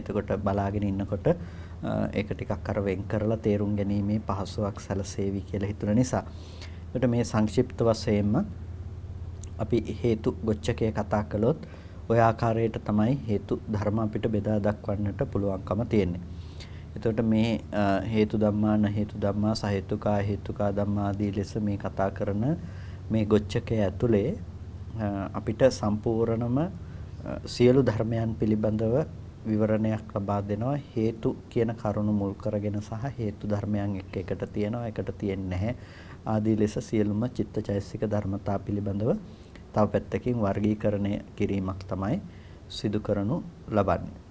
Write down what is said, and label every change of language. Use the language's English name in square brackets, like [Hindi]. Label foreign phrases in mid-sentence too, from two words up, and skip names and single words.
[Sinhala] එතකොට බලාගෙන ඉන්නකොට ඒක ටිකක් අර වෙන් කරලා තේරුම් ගැනීමේ පහසුවක් සැලසේවි කියලා හිතුන නිසා. ඒකට මේ සංක්ෂිප්ත වශයෙන්ම අපි හේතු ගොච්ඡකය කතා කළොත් ඔය ආකාරයට තමයි හේතු ධර්ම අපිට බෙදා දක්වන්නට පුළුවන්කම තියෙන්නේ. එතකොට මේ [Pali] හේතු ධම්මා න හේතු ධම්මා සහේතුකා හේතුකා ධම්මා [Sinhala] ආදී ලෙස මේ කතා කරන මේ ගොච්ඡකය ඇතුලේ අපිට සම්පූර්ණම සියලු ධර්මයන් පිළිබඳව විවරණයක් ලබා දෙනවා. හේතු කියන කරුණු මුල් කරගෙන සහ හේතු ධර්මයන් එකට තියෙනවා එකට තියෙන්නේ නැහැ ආදී ලෙස සියලුම චිත්තචෛතසික ධර්මතා පිළිබඳව තව පැත්තකින් වර්ගීකරණය කිරීමක් තමයි සිදු කරනු ලබන්නේ.